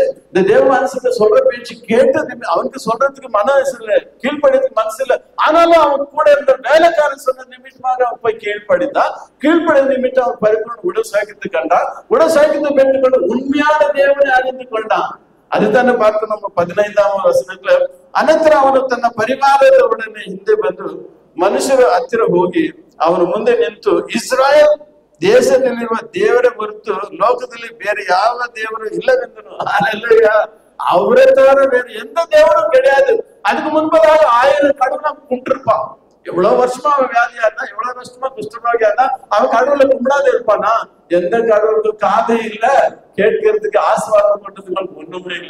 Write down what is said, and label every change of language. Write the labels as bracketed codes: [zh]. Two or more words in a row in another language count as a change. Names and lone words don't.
[ta] இந்த தேவ மனுஷன் சொல்ற பேச்சு கேட்டது, அவனுக்கு சொல்றதுக்கு கீழ்ப்படியதுக்கு மனசு இல்லை. ஆனாலும் அவன் கூட இருந்த வேலைக்காரன் சொன்ன நிமித்தமாக அவன் போய் கீழ்ப்படிய நிமித்தம் அவன் பரிபூர்ண உடல் கண்டான். உடல் சாக்கியத்தை பெற்றுக்கொண்டு உண்மையான தேவனை அறிந்து கொண்டான். அதுதானே பார்த்து நம்ம 15ஆம் [kn] ವಚನத்துல, ಅನಂತರ ಅವನು ತನ್ನ ಪರಿವಾರದವರೊಡನೆ ಹಿಂದೆ ಬಂದು ಮನುಷ್ಯರ ಹತ್ತಿರ ಹೋಗಿ ಅವನು ಮುಂದೆ ನಿಂತು, ಇಸ್ರಾಯೇಲ್ ದೇಶದಲ್ಲಿರುವ ದೇವರೇ ಹೊರತು ಲೋಕದಲ್ಲಿ ಬೇರೆ ಯಾವ ದೇವರು இல்லவென்று. [ta] ஹல்லேலூயா. அவரை தவிர வேறு எந்த தேவனும் கிடையாது. அதுக்கு முன்பதாக 1000 கடவுளை கும்பிட்டிருப்பான். எவ்வளவு வருஷமா அவன் வியாதியா இருந்தா, எவ்வளவு வருஷமா குஷ்டரோகியா இருந்தா, அவன் கடவுளை கும்பிடாத இருப்பானா? எந்த கடவுளுக்கு காதை இல்ல, கேட்கறதுக்கு ஆசீர்வாதம் பண்றதுக்கு ஒண்ணுமே இல்லை.